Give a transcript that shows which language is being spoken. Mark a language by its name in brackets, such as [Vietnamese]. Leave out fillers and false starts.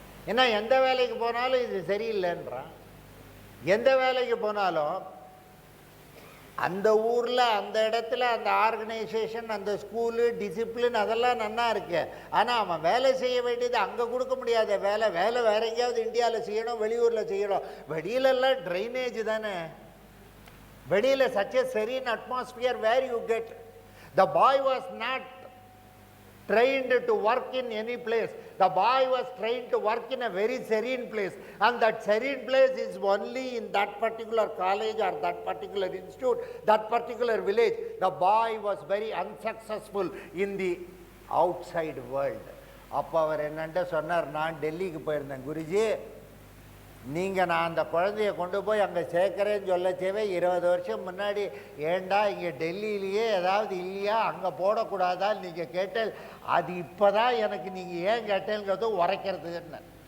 [Tamil] ஏன்னா எந்த வேலைக்கு போனாலும் இது சரியில்லைன்றான். எந்த வேலைக்கு போனாலும் அந்த ஊரில் அந்த இடத்துல அந்த ஆர்கனைசேஷன், அந்த ஸ்கூலு, டிசிப்ளின் அதெல்லாம் நல்லா இருக்கு. ஆனால் அவன் வேலை செய்ய வேண்டியது அங்கே கொடுக்க முடியாத வேலை வேற எங்கேயாவது இந்தியாவில் செய்யணும், வெளியூரில் செய்யணும். வெளியிலெல்லாம் ட்ரைனேஜ் தானே. [English] வெளியில் such a serene atmosphere where you get. The boy was not trained to work in any place. The boy was trained to work in a very serene place, and that serene place is only in that particular college or that particular institute, that particular village. The boy was very unsuccessful in the outside world. [Tamil] அப்போ அவர் என்னன்ட்டு சொன்னார், நான் டெல்லிக்கு போயிருந்தேன் குருஜி, நீங்கள் நான் அந்த குழந்தைய கொண்டு போய் அங்கே சேர்க்குறேன்னு சொல்லச்சேவே 20 வருஷம் முன்னாடி ஏண்டா இங்கே டெல்லியிலேயே ஏதாவது இல்லையா, அங்கே போடக்கூடாதான்னு நீங்கள் கேட்டேன். அது இப்போ தான் எனக்கு நீங்கள் ஏன் கேட்டேங்கிறது உரைக்கிறதுன்னு.